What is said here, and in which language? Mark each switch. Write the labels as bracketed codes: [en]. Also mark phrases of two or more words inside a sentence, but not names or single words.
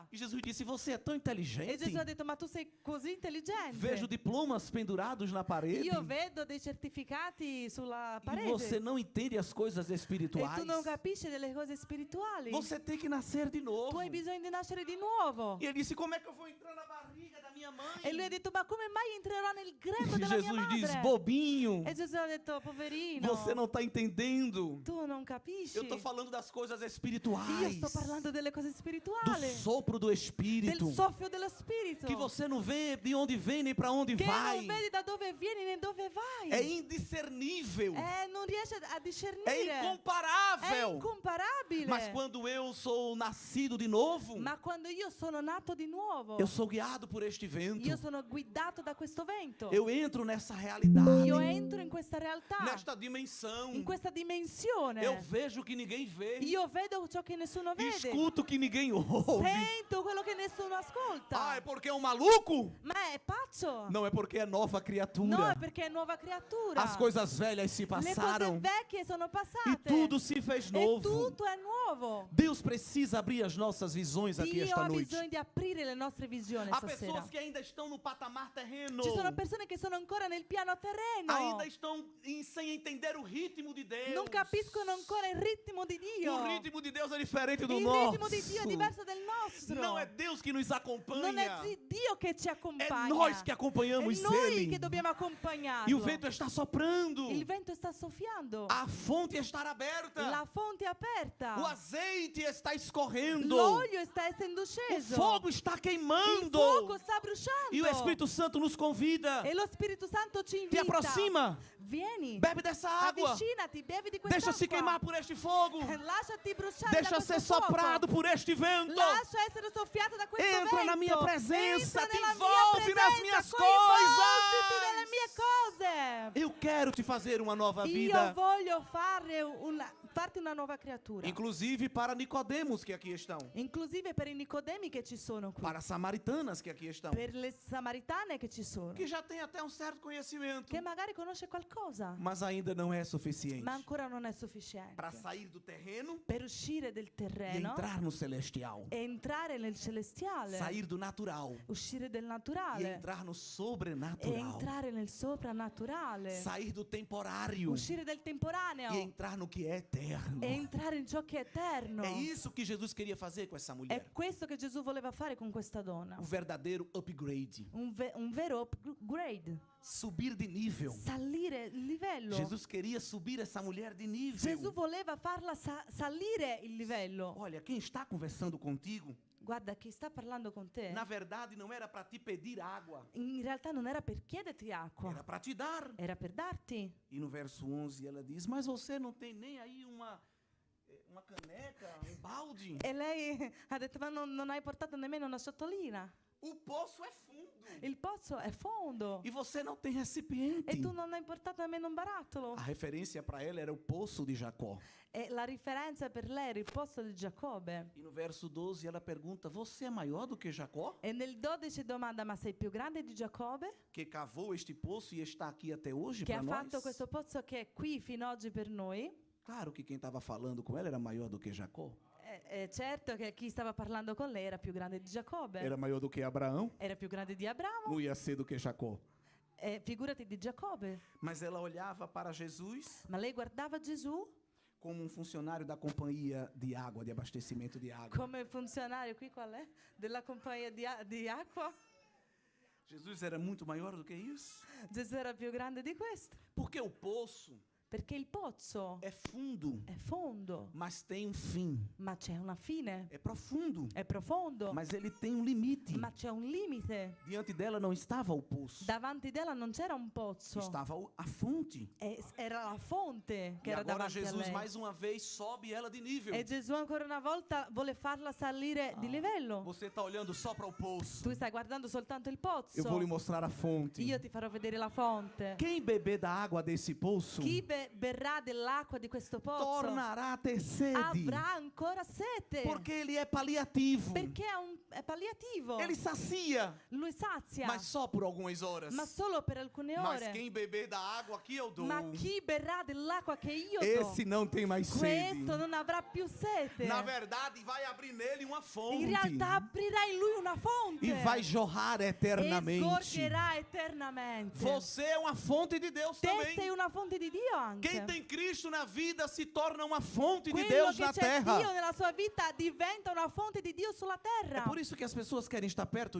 [pt] E Jesus disse: você é tão [it] E [pt] inteligente. [it] Gesù ha detto: ma tu sei così intelligente. [pt] Vejo diplomas pendurados na parede [it] Io vedo dei certificati sulla [pt] e [it] parete [pt] você não entende as coisas e espirituais. [it] tu non capisci delle cose spirituali. [pt] Você tem que nascer de novo. [it] Tu hai bisogno di nascere di nuovo. [pt] E ele disse: como é que eu vou entrar na barriga da minha mãe? [it] E lui ha detto: ma come mai entrerò nel grembo E della mia [pt] Jesus diz: [it] madre? [pt] bobinho, [it] E Gesù ha detto: poverino, [pt] você não está entendendo. [it] tu non capisci. [pt] Eu estou falando das coisas [it] Io [pt] espirituais. [it] sto parlando delle cose [pt] Do [it] spirituali, [pt] sopro do [it] del [pt] Espírito. [it] soffio dello Spirito, [pt] Que você não vê de onde vem nem para onde [it] che [pt] vai. [it] non vedi da dove vieni né dove vai. [pt] É indiscernível. [it] Non riesce a [pt] É [it] discernire. È [pt] incomparável. [it] incomparabile. [pt] Mas quando eu sou nascido de novo, [it] Ma quando io sono nato di nuovo, [pt] eu sou guiado por este vento. [it] io sono guidato da questo vento. [pt] Eu entro nessa realidade, [it] Io entro in questa realtà, [pt] nesta dimensão. [it] in questa dimensione. [pt] Eu vejo o que ninguém vê. [it] Io vedo ciò che nessuno vede. [pt] Escuto o que ninguém ouve. [it] Sento quello che nessuno ascolta. [pt] Ah, é porque é um maluco? [it] Ma è pazzo? [pt] Não, é porque é nova [it] No, [pt] criatura. [it] è perché è nuova creatura. [pt] As coisas velhas se [it] Le cose [pt] passaram [it] vecchie sono [pt] e [it] passate. [pt] tudo se fez [it] E [pt] novo. [it] tutto è nuovo. [pt] Deus precisa abrir as nossas visões aqui [it] Dio [pt] esta [it] ha [pt] noite. [it] bisogno di aprire le nostre visioni [pt] Há [it] stasera. [pt] pessoas que ainda estão no patamar terreno. [it] Ci sono persone che sono ancora nel piano terreno. [pt] Ainda estão sem entender o ritmo de Deus. [it] Non capiscono ancora il ritmo di Dio. [pt] O ritmo de Deus é diferente do [it] Il [pt] nosso. [it] ritmo di Dio è diverso del nostro. [pt] Não é Deus que nos [it] Non [pt] acompanha. [it] è Dio che ci [pt] É [it] accompagna. [pt] nós que acompanhamos [it] è noi [pt] Ele. [it] che dobbiamo accompagnarlo. [pt] E o vento está soprando. [it] Il vento sta soffiando. [pt] A fonte está aberta. [it] La fonte è aperta. [pt] O azeite está escorrendo. [it] L'olio sta essendo [pt] O [it] sceso. [pt] fogo está [it] Il [pt] queimando. [it] fuoco sta bruciando. [pt] E o Espírito Santo nos convida. [it] E lo Spirito Santo ci [pt] Te [it] invita. [pt] aproxima. [it] Vieni. [pt] Bebe dessa água. [it] Avvicinati, bevi di quest'acqua. [pt] Deixa-se queimar por este fogo. [it] Lasciati bruciare [pt] Deixa [it] da [pt] ser [it] questo fuoco. [pt] soprado por este vento. [it] Lascia essere soffiato da questo [pt] Entra [it] vento. [pt] na minha presença, [it] Entra [pt] te [it] nella [pt] envolve [it] mia [pt] nas [it] presenza, [pt] minhas [it] coinvolgiti [pt] coisas. [it] nelle mie cose. [pt] Eu quero te fazer uma nova [it] Io [pt] vida. [it] voglio farti una nuova creatura. [pt] Inclusive para Nicodemos que aqui estão. [it] Inclusive per i Nicodemi che ci sono qui. [pt] Para samaritanas que aqui estão. [it] Per le samaritane che ci sono. [pt] Que já tem até um certo conhecimento. [it] Che magari conosce qualcosa. [pt] Mas ainda não é suficiente. [it] Ma ancora non è sufficiente. [pt] Para sair do terreno [it] Per uscire del [pt] e [it] terreno [pt] entrar no celestial. [it] e entrare nel celestiale. [pt] Sair do natural [it] Uscire del [pt] e [it] naturale. [pt] entrar no [it] E [pt] sobrenatural. [it] entrare nel soprannaturale. [pt] Sair do temporário [it] Uscire del temporaneo. [pt] e entrar no que é eterno. [it] E entrare in ciò che è eterno. [pt] É isso que Jesus queria fazer com essa [it] È [pt] mulher. [it] questo che Gesù voleva fare con questa donna. [pt] O verdadeiro upgrade. [it] Un vero upgrade. [pt] Subir de nível. [it] Salire il livello. [pt] Jesus queria subir essa mulher de nível. [it] Gesù voleva farla salire il livello. [pt] Olha, quem está conversando contigo, [it] Guarda, chi sta parlando con te, [pt] na verdade não era para te pedir água, [it] in realtà non era per chiederti acqua, [pt] era para te dar. [it] era per darti. [pt] E no verso 11 ela diz: mas você não tem nem aí uma caneca, um balde? [it] E lei ha detto, ma non hai portato nemmeno una ciotolina. [pt] O poço é fundo. [it] Il pozzo è fondo. [pt] E você não tem recipiente. [it] E tu non hai portato nemmeno un barattolo. [pt] A referência para ela era o poço de Jacó. [it] E la riferenza per lei era il pozzo di Giacobbe. [pt] E no verso 12 ela pergunta: você é maior do que Jacó? [it] E nel 12 domanda, ma sei più grande di Giacobbe? [pt] Que cavou este poço e está aqui até hoje [it] Che [pt] para [it] ha [pt] nós? [it] fatto questo pozzo che è qui fino ad oggi per noi? [pt] Claro que quem estava falando com ela era maior do que Jacó. [it] Certo che chi stava parlando con lei era più grande di Giacobbe. [pt] Era maior do que Abraão. [it] Era più grande di Abramo. [pt] Não ia ser do que Jacó. [it] Figurati di Giacobbe. [pt] Mas ela olhava para Jesus [it] Ma lei guardava Gesù [pt] como um funcionário da companhia de água, de abastecimento de água. [it] come funzionario, qui qual è? Della compagnia di acqua. [pt] Jesus era muito maior do que isso. [it] Gesù era più grande di questo. [pt] Porque o poço [it] Perché il pozzo [pt] é fundo, [it] è fondo, [pt] mas tem um fim. [it] ma c'è una fine. [pt] É profundo, [it] È profondo, [pt] mas ele tem um limite. [it] ma c'è un limite. [pt] Diante dela não estava o poço, [it] Davanti della non c'era un pozzo, [pt] estava a fonte. [it] era la fonte che [pt] E [it] era [pt] agora [it] davanti a [pt] Jesus [it] lei. [pt] mais uma vez sobe ela de nível. [it] E Gesù ancora una volta vuole farla salire di livello. [pt] Você está olhando só para o poço. [it] Tu stai guardando soltanto il pozzo. [pt] Eu vou lhe mostrar a fonte. [it] Io ti farò vedere la fonte. [pt] Quem beber da água desse poço [it] Chi berrà dell'acqua di questo pozzo [pt] tornará a ter sede, [it] avrà ancora sete. [pt] porque ele é paliativo. [it] Perché è palliativo. [pt] Ele sacia, [it] Lui sazia, [pt] mas só por algumas horas. [it] ma solo per alcune [pt] Mas [it] ore. [pt] quem beber da água que eu dou, [it] Ma chi berrà dell'acqua che io [pt] esse [it] do, [pt] não tem mais sede. [it] questo non avrà più sete. [pt] Na verdade, vai abrir nele uma fonte [it] In realtà aprirà in lui una fonte [pt] e vai jorrar [it] e [pt] eternamente. [it] sgorgerà eternamente. [pt] Você é uma fonte de Deus [it] Te sei [pt] também. [it] una fonte di Dio anche. [pt] Quem tem Cristo na vida se torna uma fonte de [it] Quello [pt] Deus [it] che [pt] na [it] c'è [pt] terra. [it] Dio nella sua vita diventa una fonte di Dio sulla [pt] É [it] terra. [pt] por isso que as pessoas querem estar perto de